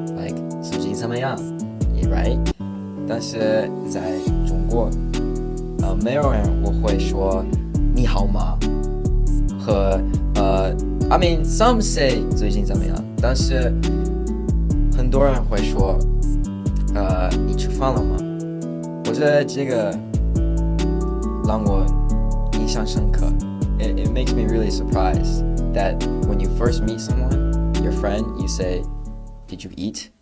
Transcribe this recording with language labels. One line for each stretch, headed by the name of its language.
Chinese: Like 最近怎么样 ？Right？ 但是在中国，没有人我会说你好吗？
English: 和I mean some say
Chinese: 最近怎么样？但是很多人会说，你吃饭了吗？我觉得这个让我印象深刻。
English: It makes me really surprised that when you first meet someone, your friend, you say, "Did you eat?"